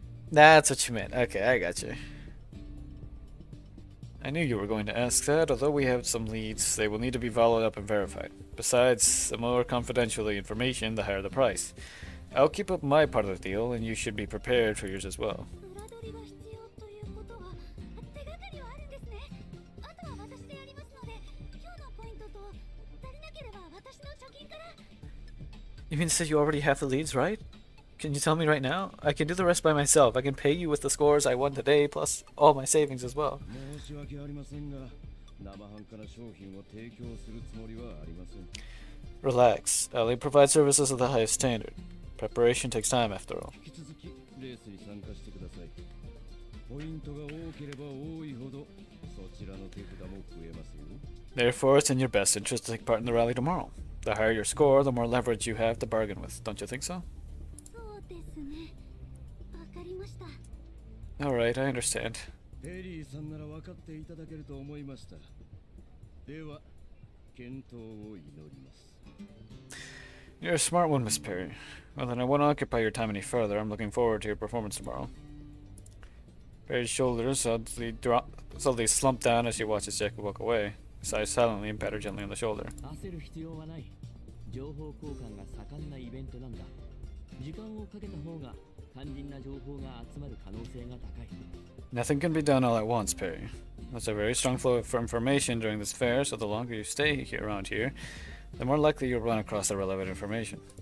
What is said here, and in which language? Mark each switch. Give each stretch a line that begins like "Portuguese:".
English: That's what you meant. Okay, I got you. I knew you were going to ask that. Although we have some leads, they will need to be followed up and verified. Besides, the more confidential the information, the higher the price. I'll keep up my part of the deal, and you should be prepared for yours as well.
Japanese: 裏取りが必要ということは手がかりはあるんですね。あとは私でやりますので、今日のポイントと足りなければ私の貯金から。
English: You mean to say you already have the leads, right? Can you tell me right now? I can do the rest by myself. I can pay you with the scores I won today, plus all my savings as well.
Japanese: 申し訳ありませんが、生半可な商品を提供するつもりはありません。
English: Relax. I only provide services of the highest standard. Preparation takes time, after all.
Japanese: 引き続きレースに参加してください。ポイントが多ければ多いほど、そちらの手札も増えますよ。
English: Therefore, it's in your best interest to take part in the rally tomorrow. The higher your score, the more leverage you have to bargain with. Don't you think so?
Japanese: そうですね。わかりました。
English: Alright, I understand.
Japanese: ペリーさんなら分かっていただけると思いました。では、健闘を祈ります。
English: You're a smart one, Miss Perry. Well, then I won't occupy your time any further. I'm looking forward to your performance tomorrow. Perry's shoulders suddenly slump down as she watches Jacob walk away. He sighs silently and pat her gently on the shoulder.
Japanese: 焦る必要はない。情報交換が盛んなイベントなんだ。時間をかけた方が肝心な情報が集まる可能性が高い。
English: Nothing can be done all at once, Perry. There's a very strong flow of information during this fair, so the longer you stay around here, the more likely you'll run across the relevant information.